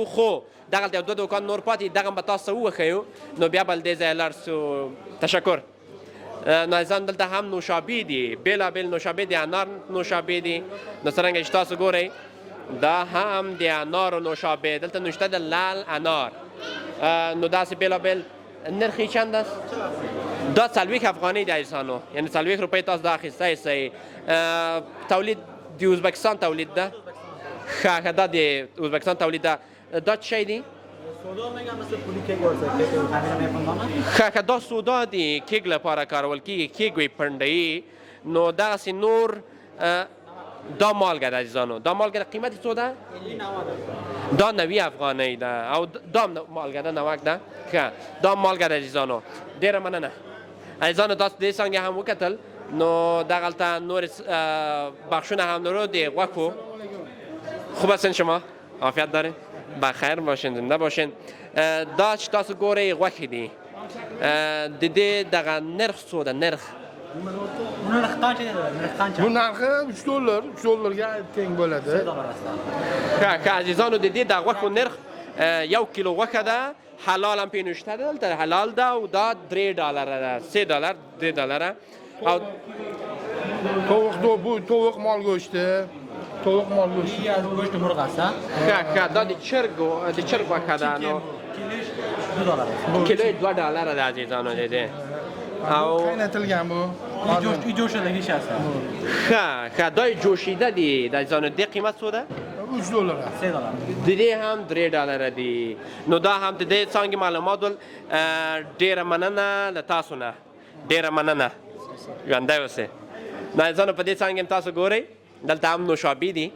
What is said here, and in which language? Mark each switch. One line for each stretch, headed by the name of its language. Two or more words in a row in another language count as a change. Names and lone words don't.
Pashto: خو دغلته یو دوه دوکان نور پاتې دي، دغه هم به تاسو ته وښیو، نو بیا به له دې ځایه لاړ شو. تشکر. نو عزیزان دلته هم نوشابې دي، بېلابېل نوشابې دي، انار نوشابې دي. نو څرنګه چې تاسو ګورئ دا هم د انارو نوشابې، دلته نوشته د لال انار. نو داسې بېلابېل نرخ یې
Persian: چند است؟
Pashto: دا 40 افغانۍ دی عزیزانو، یعنې 40 روپۍ تاسو دا اخیستی سئ. تولید د ازبکستان تولید ده. ښه دا د ازبکستان تولید ده. دا څه شی دی؟ ښه دا سودا د کیک لپاره کارول کېږي، کیک وي پنډوي. نو دغسې نور دا مالګه ده عزیزانو، دا مالګه قیمت څو ده؟ دا 90 افغانۍ ده او دا مالګه ده 90 ده. ښه دا مالګه ده عزیزانو. ډېره مننه عزیزانو. تاسو دې څانګې هم وکتل، نو دغلته نور بخشونه هم لرو د غوښو.
Persian: خوب هستین شما؟ عافیت دارین؟ بخیر باشین، زنده باشین.
Pashto: دا چې تاسو ګورئ غوښې دي، د دې دغه نرخ څو ده؟ نرخ
Uzbek: bu narxi $3 teng bo'ladi.
Pashto: ښه عزیزانو د دې د غوښو نرخ 1 کیلو غوښه ده، حلال هم پې نوشته ده، دلته حلال ده او دا $3 ده، $3 $3 او
Uzbek: tovuq mol go'shti. Tovuq mol go'shti.
Persian: گوشت مرغه استه.
Pashto: ښه دا د چرګ غوښه ده. نو کیلو $2 ده عزیزانو د دې. او
Uzbek: qaynatilgan bu.
Persian: جوشیدگی است.
Pashto: ښه دا جوشیده دي د عزیزانو. دې قیمت څو ده؟ $3. د دې هم $3 دي. نو دا هم د دې څانګې معلومات ول. ډېره مننه له تاسو نه، ډېره مننه، ژوندی اوسئ. نو عزیزانو په دې څانګې هم تاسو ګورئ دلته هم نوشابې دي.